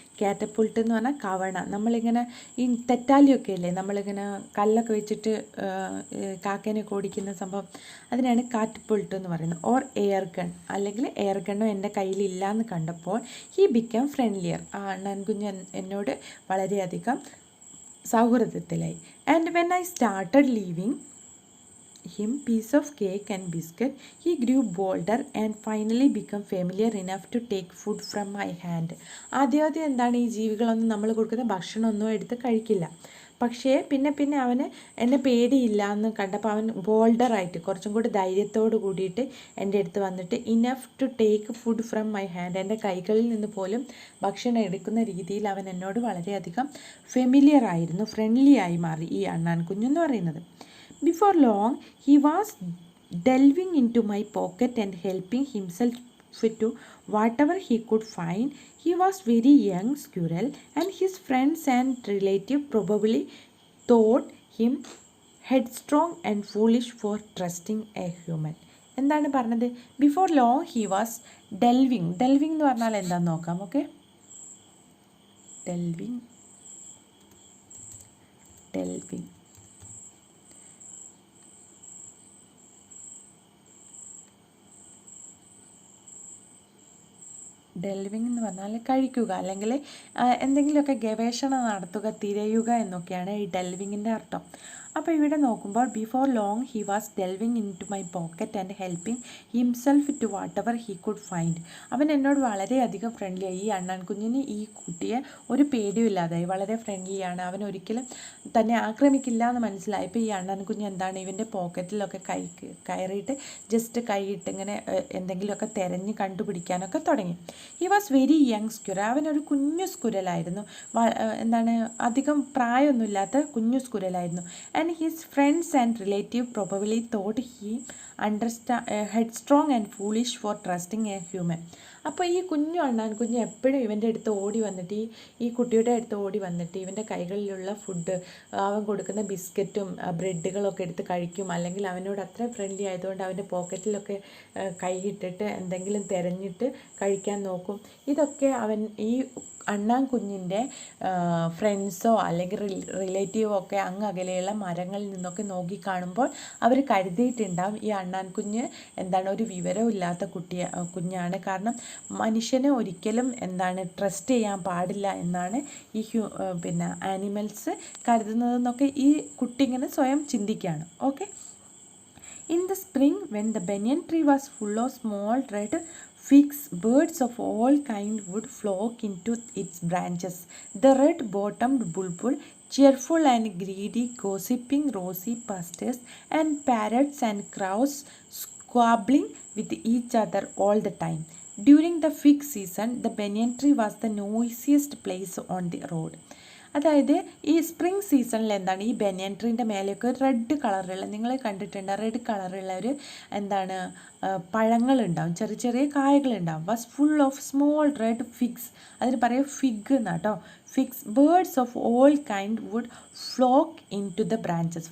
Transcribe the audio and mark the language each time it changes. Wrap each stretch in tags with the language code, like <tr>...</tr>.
<ml>കാറ്റപ്പുൾട്ട് എന്ന് പറഞ്ഞാൽ കവണ. നമ്മളിങ്ങനെ ഈ തെറ്റാലിയൊക്കെ ഇല്ലേ, നമ്മളിങ്ങനെ കല്ലൊക്കെ വെച്ചിട്ട് കാക്കേനെ ഓടിക്കുന്ന സംഭവം, അതിനാണ് കാറ്റപ്പുൾട്ട് എന്ന് പറയുന്നത്.</ml> <en>or air gun,</en> <ml>അല്ലെങ്കിൽ എയർ ഗണ്ണോ എൻ്റെ കയ്യിലില്ല എന്ന് കണ്ടപ്പോൾ</ml> <en>he become friendlier,</en> <ml>ആ അണ്ണാൻകുഞ്ഞ് എന്നോട് വളരെയധികം സൗഹൃദത്തിലായി.</ml> <en>And when I started leaving him piece of cake and biscuit, he grew bolder and finally become familiar enough to take food from my hand.</en> <ml>ആദ്യം എന്താണ്, ഈ ജീവികളൊന്നും നമ്മൾ കൊടുക്കുന്ന ഭക്ഷണമൊന്നും എടുത്ത് കഴിക്കില്ല. പക്ഷേ പിന്നെ അവന് എന്നെ പേടിയില്ല എന്ന് കണ്ടപ്പോൾ അവൻ ബോൾഡറായിട്ട് കുറച്ചും കൂടി ധൈര്യത്തോട് കൂടിയിട്ട് എൻ്റെ അടുത്ത് വന്നിട്ട്</ml> <en>enough to take food from my hand,</en> <ml>എൻ്റെ കൈകളിൽ നിന്ന് പോലും ഭക്ഷണം എടുക്കുന്ന രീതിയിൽ അവൻ എന്നോട് വളരെയധികം ഫെമിലിയർ ആയിരുന്നു, ഫ്രണ്ട്ലി ആയി മാറി ഈ അണ്ണാൻ കുഞ്ഞെന്ന് പറയുന്നത്.</ml> <en>Before long, he was delving into my pocket and helping himself to whatever he could find. He was very young squirrel, and his friends and relatives probably thought him headstrong and foolish for trusting a human.</en> <ml>എന്താണ് പറഞ്ഞത്,</ml> <en>Before long he was delving.</en> <ml>Delving എന്ന് പറഞ്ഞാൽ എന്താണെന്ന് നോക്കാം. Okay, delving delving എന്ന് പറഞ്ഞാൽ കഴിക്കുക അല്ലെങ്കിൽ എന്തെങ്കിലുമൊക്കെ ഗവേഷണം നടത്തുക, തിരയുക എന്നൊക്കെയാണ് ഈ ഡെൽവിങ്ങിൻ്റെ അർത്ഥം. അപ്പോൾ ഇവിടെ നോക്കുമ്പോൾ</ml> <en>Before long he was delving into my pocket and helping himself to whatever he could find.</en> <ml>അവൻ എന്നോട് വളരെയധികം ഫ്രണ്ട്ലിയായി. ഈ അണ്ണാൻ കുഞ്ഞിന് ഈ കുട്ടിയെ ഒരു പേടിയുമില്ലാതായി, വളരെ ഫ്രണ്ട്ലിയാണ്, അവൻ ഒരിക്കലും തന്നെ ആക്രമിക്കില്ല എന്ന് മനസ്സിലായപ്പോൾ ഈ അണ്ണാൻ കുഞ്ഞ് എന്താണ്, ഇവൻ്റെ പോക്കറ്റിലൊക്കെ കയറിയിട്ട് ജസ്റ്റ് കൈയിട്ട് ഇങ്ങനെ എന്തെങ്കിലുമൊക്കെ തിരഞ്ഞ് കണ്ടുപിടിക്കാനൊക്കെ തുടങ്ങി.</ml> <en>he was very young squirrel,</en> <ml>അവനൊരു കുഞ്ഞു സ്കുരലായിരുന്നു, എന്താണ് അധികം പ്രായമൊന്നുമില്ലാത്ത കുഞ്ഞു സ്കുരലായിരുന്നു.</ml> <en>And his friends and relatives probably thought he headstrong and foolish for trusting a human.</en> <ml>അപ്പോൾ ഈ കുഞ്ഞു അണ്ണാൻ കുഞ്ഞ് എപ്പോഴും ഇവൻ്റെ അടുത്ത് ഓടി വന്നിട്ട് ഈ കുട്ടിയുടെ അടുത്ത് ഓടി വന്നിട്ട് ഇവൻ്റെ കൈകളിലുള്ള ഫുഡ്, അവൻ കൊടുക്കുന്ന ബിസ്ക്കറ്റും ബ്രെഡുകളൊക്കെ എടുത്ത് കഴിക്കും. അല്ലെങ്കിൽ അവനോട് അത്ര ഫ്രണ്ട്ലി ആയതുകൊണ്ട് അവൻ്റെ പോക്കറ്റിലൊക്കെ കൈയിട്ടിട്ട് എന്തെങ്കിലും തിരഞ്ഞിട്ട് കഴിക്കാൻ നോക്കും. ഇതൊക്കെ അവൻ ഈ അണ്ണാൻ കുഞ്ഞിൻ്റെ ഫ്രണ്ട്സോ അല്ലെങ്കിൽ റിലേറ്റീവോ ഒക്കെ അങ്ങകലെയുള്ള മരങ്ങളിൽ നിന്നൊക്കെ നോക്കി കാണുമ്പോൾ അവർ കരുതിയിട്ടുണ്ടാവും ഈ അണ്ണാൻ കുഞ്ഞ് എന്താണ് ഒരു വിവരമില്ലാത്ത കുഞ്ഞാണ്. കാരണം മനുഷ്യനെ ഒരിക്കലും എന്താണ് ട്രസ്റ്റ് ചെയ്യാൻ പാടില്ല എന്നാണ് ഈ ആനിമൽസ് കരുതുന്നതെന്നൊക്കെ ഈ കുട്ടി ഇങ്ങനെ സ്വയം ചിന്തിക്കുകയാണ്.</ml> <en>Okay, in the spring when the banyan tree was full of small red figs, birds of all kinds would flock into its branches. The red-bottomed bulbul, cheerful and greedy, gossiping rosy pastures, and parrots and crows squabbling with each other all the time. During the fig season, the banyan tree was the noisiest place on the road.</en> <ml>അതായത് ഈ spring സീസണിൽ എന്താണ് ഈ ബനിയൻ ട്രീൻ്റെ മേലെയൊക്കെ red കളറുള്ള, നിങ്ങൾ കണ്ടിട്ടുണ്ട് red കളറുള്ള ഒരു എന്താണ് പഴങ്ങളുണ്ടാവും, ചെറിയ ചെറിയ കായകളുണ്ടാവും.</ml> <en>was full of small red figs,</en> <ml>അതിന് പറയുക fig എന്നാട്ടോ,</ml> <en>Figs. Birds of all kind would flock into the branches.</en>